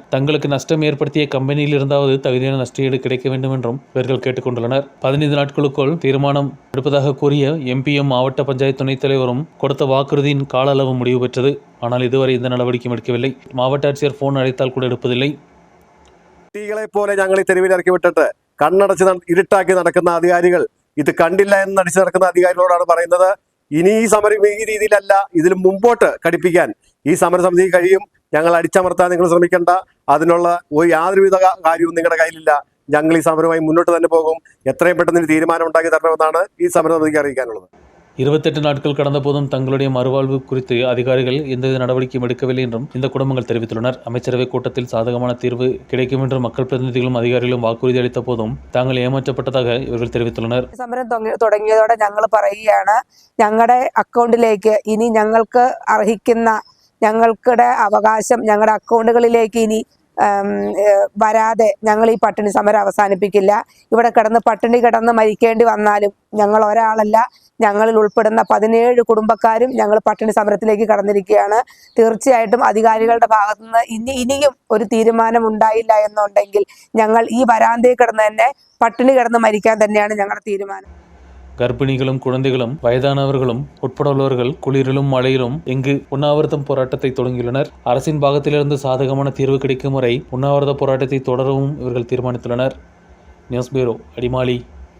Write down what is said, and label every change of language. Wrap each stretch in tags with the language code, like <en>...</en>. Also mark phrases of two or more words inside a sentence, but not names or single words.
<ta>தங்களுக்கு நஷ்டம் ஏற்படுத்திய கம்பெனியில் இருந்தாவது தகுதியான நஷ்டஈடு கிடைக்க வேண்டும் என்றும் இவர்கள் கேட்டுக் கொண்டுள்ளனர். 15 நாட்களுக்குள் தீர்மானம் எடுப்பதாக கூறிய எம்பியும் மாவட்ட பஞ்சாயத்து துணைத் தலைவரும் கொடுத்த வாக்குறுதியின் கால அளவு முடிவு பெற்றது. ஆனால் இதுவரை இந்த நடவடிக்கையும் எடுக்கவில்லை. மாவட்ட ஆட்சியர் போன் அழைத்தால் கூட எடுப்பதில்லை.</ta> <ml>കുട്ടികളെ പോലെ ഞങ്ങൾ തെരുവിൽ ഇറക്കി വിട്ടിട്ട് കണ്ണടച്ച് ഇരുട്ടാക്കി നടക്കുന്ന അധികാരികൾ ഇത് കണ്ടില്ല എന്ന് നടിച്ചു നടക്കുന്ന അധികാരികളോടാണ് പറയുന്നത്. ഇനി ഈ സമരം ഈ രീതിയിലല്ല, ഇതിൽ മുമ്പോട്ട് ഘടിപ്പിക്കാൻ ഈ സമരസമിതി കഴിയും. ഞങ്ങൾ അടിച്ചമർത്താൻ നിങ്ങൾ ശ്രമിക്കേണ്ട. അതിനുള്ള യാതൊരുവിധ കാര്യവും നിങ്ങളുടെ കയ്യിലില്ല. ഞങ്ങൾ ഈ സമരവുമായി മുന്നോട്ട് തന്നെ പോകും. എത്രയും പെട്ടെന്ന് തീരുമാനം ഉണ്ടാക്കി തരണമെന്നാണ് ഈ സമരസമിതിക്ക് അറിയിക്കാനുള്ളത്.</ml> <ta>28 நாட்கள் கடந்த போதும் தங்களுடைய மறுவாழ்வு குறித்து அதிகாரிகள் எந்தவித நடவடிக்கையும் எடுக்கவில்லை என்றும் இந்த குடும்பங்கள் தெரிவித்துள்ளனர். அமைச்சரவை கூட்டத்தில் சாதகமான தீர்வு கிடைக்கும் என்று மக்கள் பிரதிநிதிகளும் அதிகாரிகளும் வாக்குறுதி அளித்த போதும் தாங்கள் ஏமாற்றப்பட்டதாக ഇവர்கள் தெரிவித்துள்ளனர்.</ta> <ml>സമരം തുടങ്ങിയതോടെ ഞങ്ങൾ പറയുകയാണ്, ഞങ്ങളുടെ അക്കൗണ്ടിലേക്ക് ഇനി ഞങ്ങൾക്ക് അർഹിക്കുന്ന ഞങ്ങളുടെ അവകാശം ഞങ്ങളുടെ അക്കൗണ്ടുകളിലേക്ക് ഇനി വരാതെ ഞങ്ങൾ ഈ പട്ടിണി സമരം അവസാനിപ്പിക്കില്ല. ഇവിടെ കിടന്ന് പട്ടിണി കിടന്ന് മരിക്കേണ്ടി വന്നാലും ഞങ്ങൾ ഒരാളല്ല, ഞങ്ങളിൽ ഉൾപ്പെടുന്ന 17 കുടുംബക്കാരും ഞങ്ങൾ പട്ടിണി സമരത്തിലേക്ക് കടന്നിരിക്കുകയാണ്. തീർച്ചയായിട്ടും അധികാരികളുടെ ഭാഗത്തുനിന്ന് ഇനിയും ഒരു തീരുമാനം ഉണ്ടായില്ല എന്നുണ്ടെങ്കിൽ ഞങ്ങൾ ഈ വരാന്തയിൽ കിടന്ന് തന്നെ പട്ടിണി കിടന്ന് മരിക്കാൻ തന്നെയാണ് ഞങ്ങളുടെ തീരുമാനം.</ml> <ta>கர்ப்பிணிகளும் குழந்தைகளும் வயதானவர்களும் உட்பட குளிரிலும் மழையிலும் இங்கு உண்ணாவிரதம் போராட்டத்தை தொடங்கியுள்ளனர். அரசின் பாகத்திலிருந்து சாதகமான தீர்வு கிடைக்கும் வரை உண்ணாவிரத போராட்டத்தை தொடரவும் இவர்கள் தீர்மானித்துள்ளனர். நியூஸ் பியூரோ, அடிமாலி.</ta>